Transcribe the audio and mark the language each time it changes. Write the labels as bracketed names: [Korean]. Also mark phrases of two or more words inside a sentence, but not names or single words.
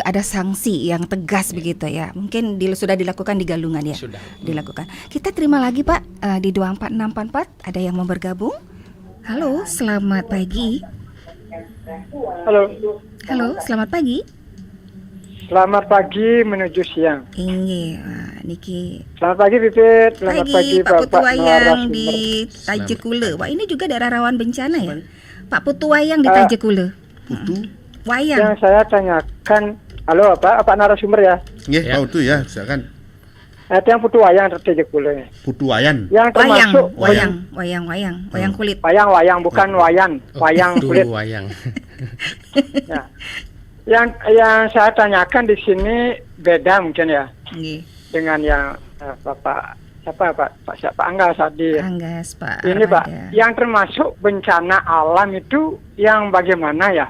[Indonesian] juga ada sanksi yang tegas begitu ya. Mungkin sudah dilakukan di Galungan ya. Sudah. Dilakukan. Kita terima lagi Pak di 24644 ada yang mau bergabung. Halo, selamat pagi. Halo, selamat pagi. Selamat pagi menuju siang. Niki. Selamat pagi Pipit. Selamat pagi Pak Putu Bapak Wayang narasumber. di Tajekule. Wah, ini juga daerah rawan bencana ya. Pak Putu Wayang di Tajekule. Wayang. Yang saya tanyakan, halo Pak narasumber ya. Nggih, Pak Putu ya, silakan. Itu yang Putu Wayang di Tajekule. Putu Wayan. Yang termasuk Wayang kulit. Wayang bukan wayan, wayang kulit. Wayang. Ya. Yang saya tanyakan di sini beda mungkin ya dengan yang Pak Anggas hadir. Anggas Pak. Ini Pak, yang termasuk bencana alam itu yang bagaimana ya?